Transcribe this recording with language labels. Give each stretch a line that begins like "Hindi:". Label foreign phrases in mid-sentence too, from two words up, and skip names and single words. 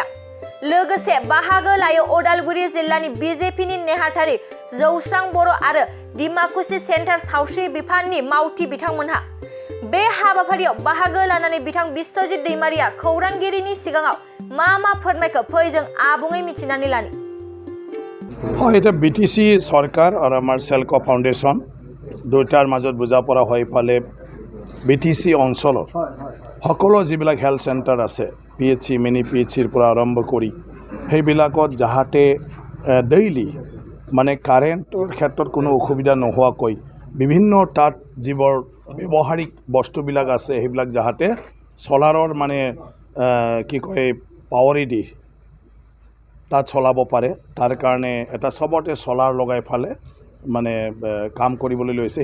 Bodo: लोगोसे बाहागो लायो उदालगुरि जिल्लानि बिजेपिनि नेहाथारि जौस्रां बर' आरो डिमाकुसि सेन्टार सावस्रि बिफाननि मावथि बिथांमोनहा। बे हाबाफारियाव बाहागो लानानै बिथां बिश्वजित दैमारिया खौरांगिरिनि सिगाङाव मा फोरमायखो फै जों आबुङै मिथिनानै लानि।
Assamese: এটা বিটিসি সরকার আর আমার সেলকো ফাউন্ডেশন দুটাৰ মাজত বুজা পৰা হৈ ফালে বিটিসি অঞ্চলৰ সকলো যিবিলাক
English: health center
Assamese: আছে
English: PHC mini PHC
Assamese: পৰা আৰম্ভ কৰি সেইবিলাকত যাহাতে ডেইলি মানে কাৰেণ্টৰ ক্ষেত্ৰত কোনো অসুবিধা নোহোৱাকৈ বিভিন্ন তাত যিবোৰ ব্যৱহাৰিক বস্তুবিলাক আছে সেইবিলাক যাহাতে চলাৰৰ মানে কি কয় পাৱাৰেদি তাত চলাব পাৰে তাৰ কাৰণে এটা সবতে চলাৰ লগাই ফালে মানে কাম কৰিবলৈ লৈছে।